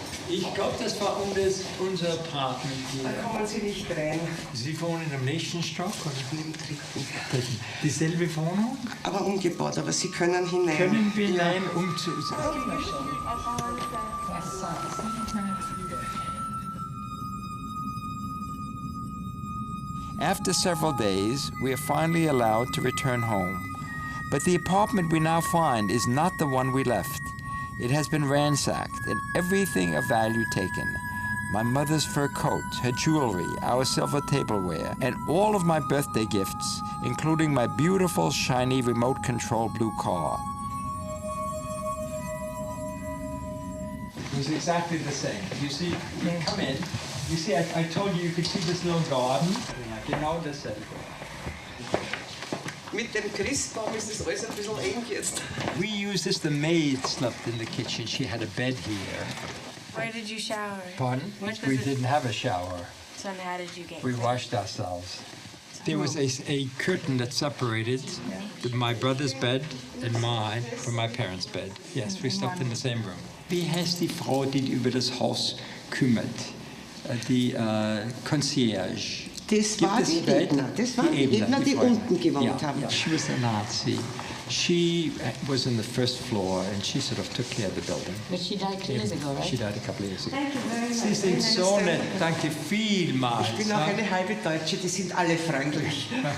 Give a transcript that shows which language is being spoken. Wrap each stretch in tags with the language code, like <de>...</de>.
<de>Ich glaube, das war unser Apartment hier. Da kann man sie nicht rein. Sie wohnen im nächsten Stock? Oder? Im 3. Dieselbe Wohnung? Aber umgebaut, aber Sie können hinein. Können wir hinein,</de> <en>After several days, we are finally allowed to return home. But the apartment we now find is not the one we left. It has been ransacked and everything of value taken. My mother's fur coat, her jewelry, our silver tableware, and all of my birthday gifts, including my beautiful, shiny, remote-control blue car. It was exactly the same. You see, you come in, you see, I told you could see this little garden.</en> <de>Genau dasselbe. Mit dem Christbaum ist das alles ein bisschen eng jetzt.</de> <en>We used this, the maid slept in the kitchen. She had a bed here. Where did you shower? Pardon? We didn't have a shower. So how did you get We washed ourselves. There was a curtain that separated my brother's bed and mine from my parents' bed. Yes, we slept in the same room.</en> <de>Wie heißt die Frau, die über das Haus kümmert? Die Concierge. Das war die Ebner. Das waren die Ebner, die unten gewohnt haben.</de> <en>Yeah, she was a Nazi. She was in the first floor and she sort of took care of the building. But she died 2 years ago, right? She died a couple of years ago. Thank you very much.</en> <de>Sie sind so nett. Danke vielmals. Ich bin auch eine halbe Deutsche, die sind alle freundlich.</de>